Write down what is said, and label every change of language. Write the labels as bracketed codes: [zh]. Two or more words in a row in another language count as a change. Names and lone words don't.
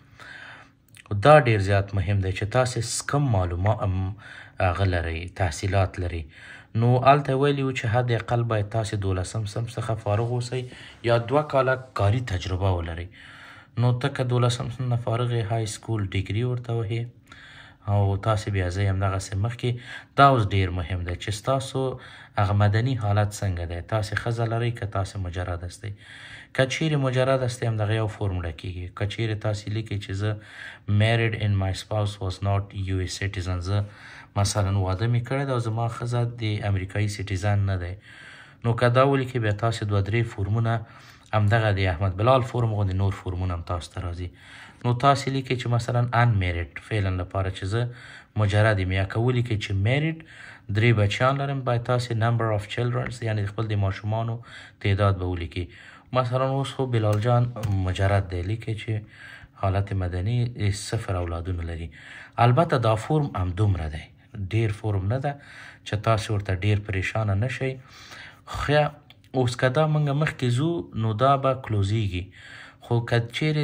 [ps] دا ډیر زیات مهم دی چې تاسې کم معلومات هغه لرئ تحصیلات لرئ نو هلته ویلي وو چې حد اقل باید تاسې 12 صنف څخه فارغ اوسئ یا 2 کاله کاري تجربه ولرئ نو ته که 12 صنف نه فارغ یې [en] high school degree [ps] ورته وهې او تاسې بیا زه همدغسې مخکې دا اوس ډیر مهم دی چې ستاسو هغه مدني حالت څنګه دی تاسې ښځه لرئ که تاسې مجرد هستئ که چیرې مجرد هستئ همدغه یو فورم ډکیږي که چیرې تاسې لیکئ چې زه [en] married and my spouse was not US citizen [ps] زه مثلا واده مې کړی دی او زما ښځه د امریکایي سیټیزن نه دی نو که دا ولیکئ بیا تاسې 2-3 فورمونه همدغه د احمد بلال فورم غوندې نور فورمونه هم تاسو ته راځي نو تاسې لیکئ چې مثلا unmarried فعلا لپاره چې زه مجرد یم یا که ولیکئ چې married 3 بچیان لرم باید تاسې [en] number of children [ps] یعنې خپل د ماشومانو تعداد به ولیکئ مثلا اوس خو بلال جان مجرد دی لیکئ چې حالت مدني 0 اولادونه لري البته دا فورم همدومره دی ډیر فورم نه ده چې تاسې ورته ډیر پریشانه نه شئ خو اوس که دا موږ مخکې ځو نو دا به کلوزیږي خو که چیرې